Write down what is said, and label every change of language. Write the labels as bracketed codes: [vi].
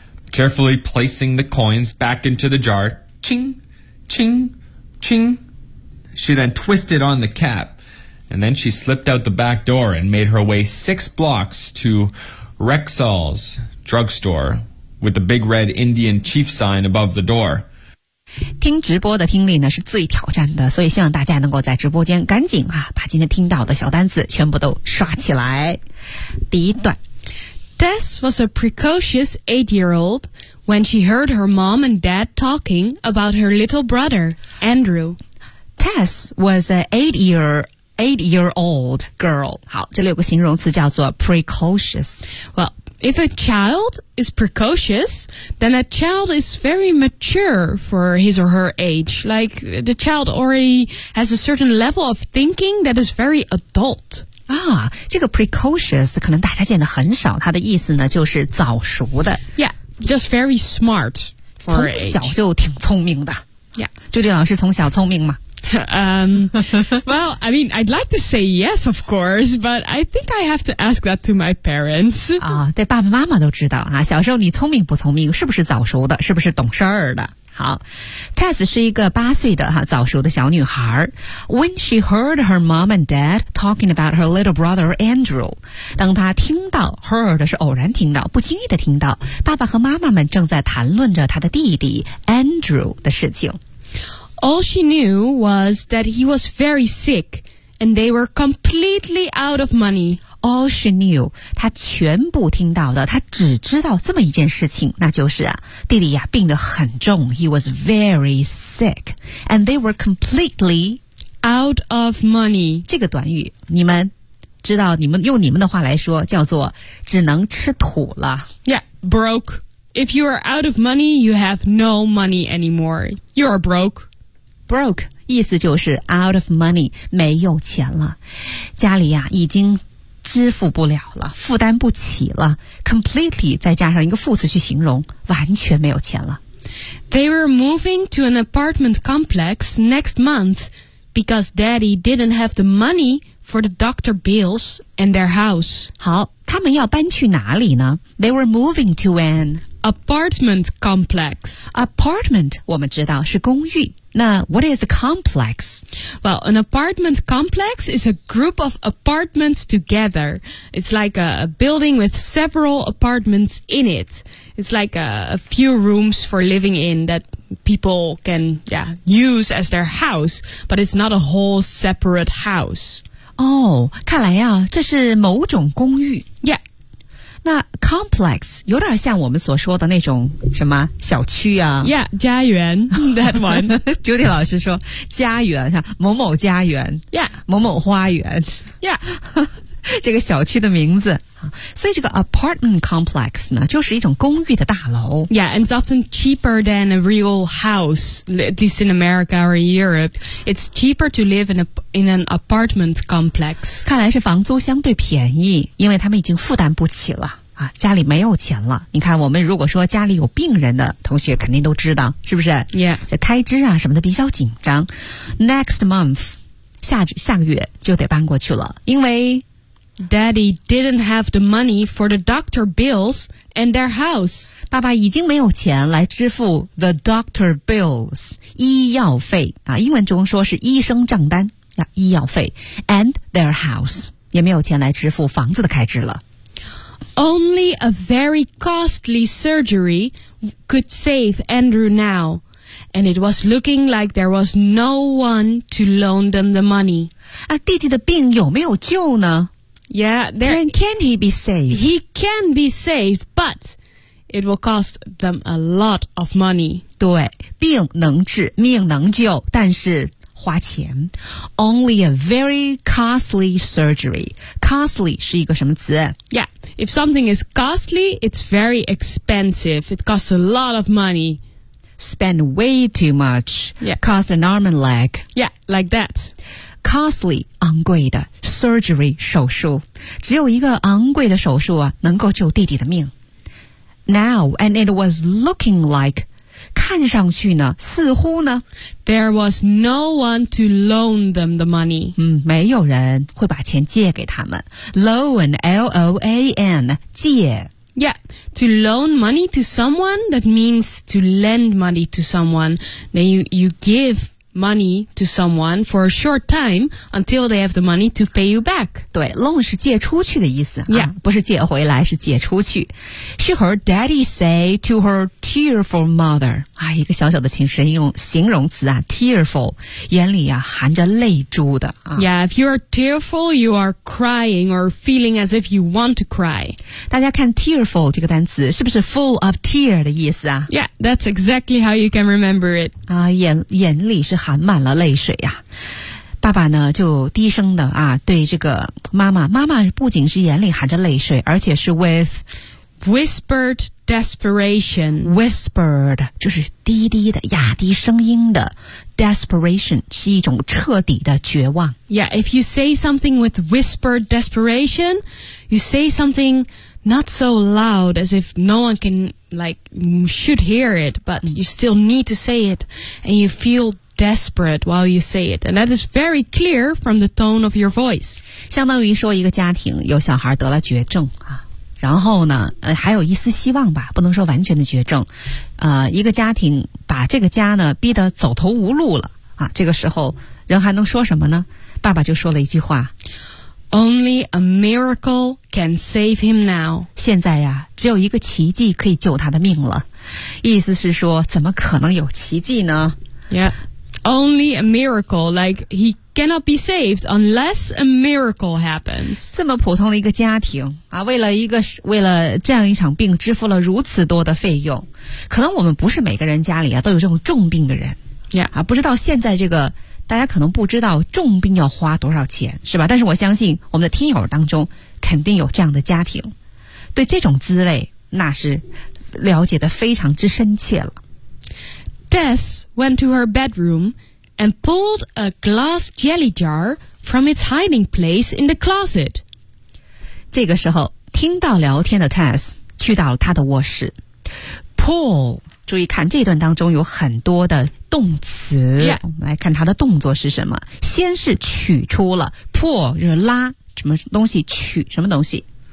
[en] Carefully placing the coins back into the jar, ching, ching,Ching. She then twisted on the cap, and then she slipped out the back door and made her way 6 blocks to Rexall's drugstore with the big red Indian chief sign above the door. [zh] 听直播的听力呢是最挑战的，所以希望大家能够在直播间赶紧啊把今天听到的小单词全部都刷起来。第一段。 [en] Tess was a precocious 8-year-old when she heard her mom and dad talking about her little brother, Andrew. Tess was an eight-year-old girl. [zh] 好，这里有个形容词叫做 precocious. [en] Well, if a child is precocious, then a child is very mature for his or her age. Like, the child already has a certain level of thinking that is very adult. [zh] 啊，这个 precocious 可能大家见的很少，它的意思呢就是早熟的。 [en] Yeah, just very smart. [zh] 从小就挺聪明的。 [en] Yeah. [zh] 朱迪老师从小聪明吗？ [en] Well, I mean, I'd like to say yes, of course, but I think I have to ask that to my parents. [zh] 啊，对，爸爸妈妈都知道啊，小时候你聪明不聪明，是不是早熟的，是不是懂事儿的。好 ,Tess 是一个8岁的早熟的小女孩。 [en] When she heard her mom and dad talking about her little brother Andrew, [zh] 当她听到 heard 是偶然听到不经意的听到爸爸和妈妈们正在谈论着她的弟弟 Andrew 的事情。 [en] All she knew was that he was very sick and they were completely out of money. All she knew, [zh] 她全部听到的，她只知道这么一件事情，那就是啊，弟弟呀病得很重 , [en] he was very sick, and they were completely out of money. [zh] 这个短语，你们知道，你们用你们的话来说，叫做只能吃土了。 [en] Yeah, broke. If you are out of money, you have no money anymore. You are broke. [zh] Broke, 意思就是 [en] out of money, [zh] 没有钱了。家里呀已经支付不了了，负担不起了。 Completely 再加上一个副词去形容，完全没有钱了。 [en] They were moving to an apartment complex next month because daddy didn't have the money for the doctor bills and their house. [zh] 好，他们要搬去哪里呢？ [en] They were moving to an apartment complex. [zh] Apartment 我们知道是公寓。那 [en] what is a complex? Well, an apartment complex is a group of apartments together. It's like a building with several apartments in it. It's like a few rooms for living in that people can, yeah, use as their house, but it's not a whole separate house. [zh] Oh, 看来啊，这是某种公寓。 [en] Yeah. [zh] 那 complex 有点像我们所说的那种什么小区啊 [en] ，Yeah， [zh] 家园 [en] ，That one。 [zh] 朱迪老师说家园，某某家园 [en] ，Yeah， [zh] 某某花园 [en] ，Yeah， [zh] 这个小区的名字。所以这个 apartment complex 呢，就是一种公寓的大楼。 [en] Yeah， and it's often cheaper than a real house, at least in America or Europe. It's cheaper to live in an apartment complex. [zh] 看来是房租相对便宜，因为他们已经负担不起了啊，家里没有钱了。你看，我们如果说家里有病人的同学，肯定都知道，是不是 [en] ？Yeah， [zh] 这开支啊什么的比较紧张。 [en] Next month， [zh] 下个月就得搬过去了，因为 [en] Daddy didn't have the money for the doctor bills and their house. [zh] 爸爸已经没有钱来支付 [en] the doctor bills [zh] 医药费啊，英文中说是医生账单啊，医药费 [en] and their house [zh] 也没有钱来支付房子的开支了。 [en] Only a very costly surgery could save Andrew now, and it was looking like there was no one to loan them the money. [zh] 啊，弟弟的病有没有救呢？ [en] Yeah, can he be saved? He can be saved, but it will cost them a lot of money. [zh] 对，病能治，命能救，但是花钱。 [en] Only a very costly surgery. Costly [zh] 是一个什么词？ [en] Yeah, if something is costly, it's very expensive. It costs a lot of money. Spend way too much. Yeah. Cost an arm and leg. Yeah, like that. [zh] Costly, 昂贵的 surgery, 手术。只有一个昂贵的手术啊，能够救弟弟的命。 [en] Now, and it was looking like, [zh] 看上去呢，似乎呢 [en] ，There was no one to loan them the money。 [zh] 嗯，没有人会把钱借给他们。 Loan, L-O-A-N, 借。 [en] Yeah, to loan money to someone that means to lend money to someone. Then you give money to someone for a short time until they have the money to pay you back. [zh] 对 ，loan 是借出去的意思。 [en] Yeah, [zh] 不是借回来，是借出去。 [en] She heard Daddy say to her. Tearful mother, [zh] 啊，一个小小的形容词啊 ，tearful, 眼里啊含着泪珠的啊。 [en] Yeah, if you are tearful, you are crying or feeling as if you want to cry. [zh] 大家看 tearful 这个单词是不是 [en] full of tear [zh] 的意思啊 [en] ？Yeah, that's exactly how you can remember it. [zh] 啊，眼里是含满了泪水呀、啊。爸爸呢就低声的啊，对这个妈妈不仅是眼里含着泪水，而且是 with。 [en] Whispered desperation. [zh] Whispered 就是低低的哑低声音的 Desperation 是一种彻底的绝望 [en] Yeah, if you say something with whispered desperation You say something not so loud As if no one can, like, should hear it But you still need to say it And you feel desperate while you say it And that is very clear from the tone of your voice [zh] 相当于说一个家庭有小孩得了绝症啊然后呢还有一丝希望吧不能说完全的绝症一个家庭把这个家呢逼得走投无路了啊这个时候人还能说什么呢爸爸就说了一句话 [en] Only a miracle can save him now. [zh] 现在呀只有一个奇迹可以救他的命了。意思是说怎么可能有奇迹呢 [en] Yeah, only a miracle, like he cannot be saved unless a miracle happens. [zh] 这么普通的一个家庭啊，为了这样一场病支付了如此多的费用，可能我们不是每个人家里啊都有这种重病的人。 [en] Yeah. [zh] 啊，不知道现在这个大家可能不知道重病要花多少钱，是吧？但是我相信我们的听友当中肯定有这样的家庭，对这种滋味那是了解的非常之深切了。 [en] Tess went to her bedroom. And pulled a glass jelly jar from its hiding place in the closet. [zh] 这个时候，听到聊天的 Tess 去到了他的卧室。 Pull， 注意看这段当中有很多的动词。 [en] Yeah. [zh] 来看他的动作是什么？先是取出了 pull， 就是拉什么东西取什么东西。